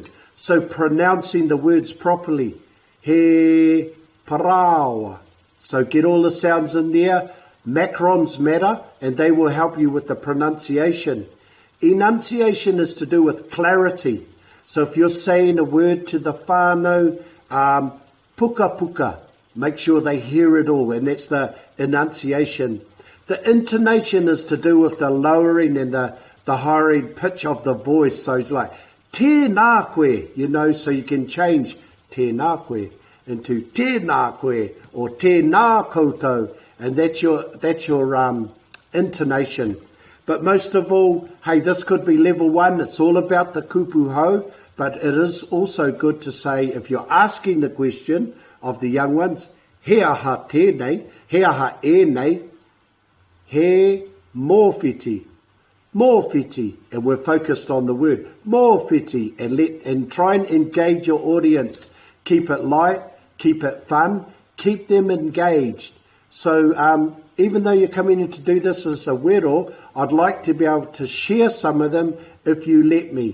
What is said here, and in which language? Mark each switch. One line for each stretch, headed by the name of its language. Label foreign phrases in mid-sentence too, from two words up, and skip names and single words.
English: So pronouncing the words properly.
Māori: He parawa.
English: So get all the sounds in there. Macrons matter, and they will help you with the pronunciation. Enunciation is to do with clarity. So if you're saying a word to the whānau,
Māori: puka puka,
English: make sure they hear it all, and that's the enunciation. The intonation is to do with the lowering and the higher pitch of the voice. So it's like,
Māori: tēnā koe,
English: so you can change
Māori: tēnā koe
English: into
Māori: tēnā koe
English: or
Māori: tēnā koutou,
English: and that's your intonation. But most of all, hey, this could be level 1. It's all about the KUPU ho, but it is also good to say, if you're asking the question of the young ones,
Māori: he aha tēnei, he aha ēnei, he mōwhiti, mōwhiti,
English: and we're focused on the word, mōwhiti, and try and engage your audience. Keep it light, keep it fun, keep them engaged. So even though you're coming in to do this as a WERO, I'd like to be able to share some of them if you let me.